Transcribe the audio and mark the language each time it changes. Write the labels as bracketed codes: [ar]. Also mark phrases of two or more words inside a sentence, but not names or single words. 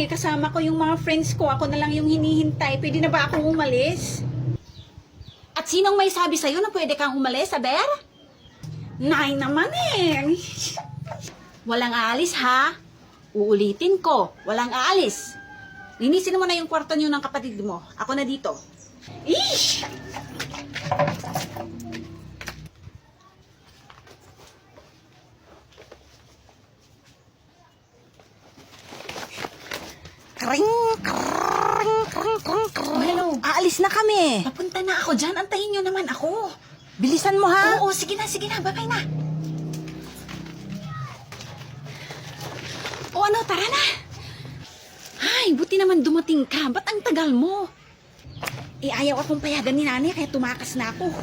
[tl] Kasama ko yung mga friends ko. Ako na lang yung hinihintay. Pwede na ba akong umalis? At sinong may sabi sa'yo na pwede kang umalis, Aber? Nay naman eh. Walang aalis, ha? Uulitin ko. Walang aalis. Linisin mo na yung kwarto niyo ng kapatid mo. Ako na dito. Ish! Kring, kring, kring, kring, kring. Oh, hello. Aalis na kami. Papunta na ako dyan. Antayin nyo naman ako. Bilisan mo ha. Oo, sige na. Babay na. O ano, tara na. Ay, buti naman dumating ka. Ba't ang tagal mo? Ayaw akong payagan ni nanay kaya tumakas na ako.